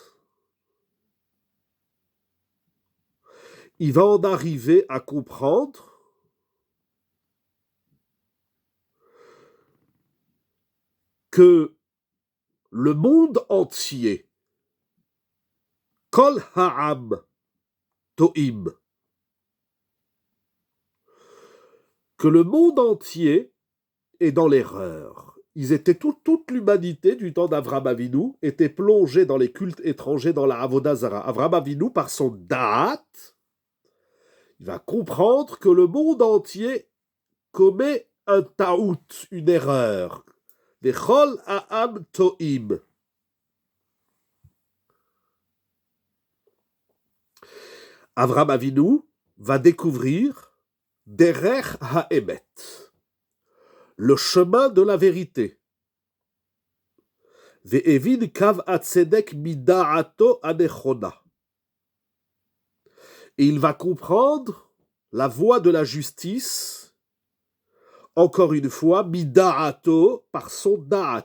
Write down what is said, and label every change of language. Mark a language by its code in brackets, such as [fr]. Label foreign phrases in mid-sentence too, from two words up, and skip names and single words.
[fr] il va en arriver à comprendre que le monde entier, [he] כל העם טועים, [fr] que le monde entier est dans l'erreur. Ils étaient toute l'humanité du temps d'Avraham Avinu était plongée dans les cultes étrangers, dans la [he] עבודה זרה. [fr] Avraham Avinu, par son da'at, il va comprendre que le monde entier commet un ta'out, une erreur. [he] וכל העם טועים. אברהם אבינו [fr] va découvrir [he] דרך האמת, [fr] le chemin de la vérité, [he] והבין קו הצדק מדעתו הנכונה. [fr] Et il va comprendre la voie de la justice, encore une fois, mida'ato, par son da'at.